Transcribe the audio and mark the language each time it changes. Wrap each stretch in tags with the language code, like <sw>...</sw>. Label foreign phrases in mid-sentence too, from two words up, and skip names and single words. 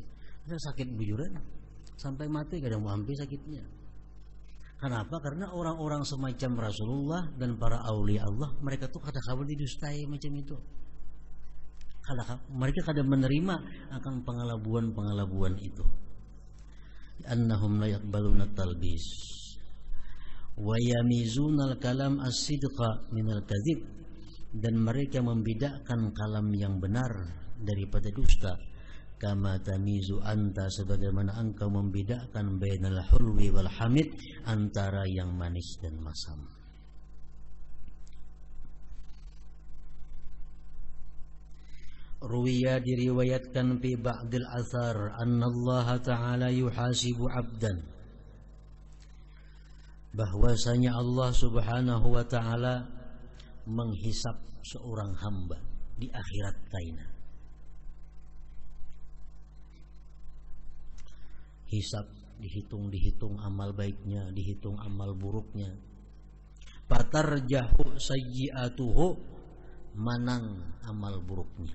<bjn>Ada sakit bujuran sampai mati kadang mau hampir sakitnya. Kenapa? Karena orang-orang semacam Rasulullah dan para aulia Allah, mereka tuh kata kabar didustai macam itu. mereka kada menerima akan pengelabuan itu.</bjn> <ar>أنهم لا يقبلون التلبيس ويميزون الكلام الصدق من الكذب,</ar> <bjn>dan mereka membedakan kalam yang benar daripada dusta.</bjn> <ar>كما تميز أنت,</ar> <bjn>sebagaimana engkau membedakan</bjn> <ar>بين الحلو والحامض,</ar> <bjn>antara yang manis dan masam. Ruwiya, diriwayatkan</bjn> <ar>في بعض الأثر أن الله تعالى يحاسب عبدا,</ar> <bjn>bahwasanya Allah Subhanahu wa Ta'ala menghisap seorang hamba di akhirat kaina. Hisab, dihitung amal baiknya, dihitung amal buruknya.</bjn> <ar>فترجح سيئاته,</ar> <bjn>manang amal buruknya.</bjn>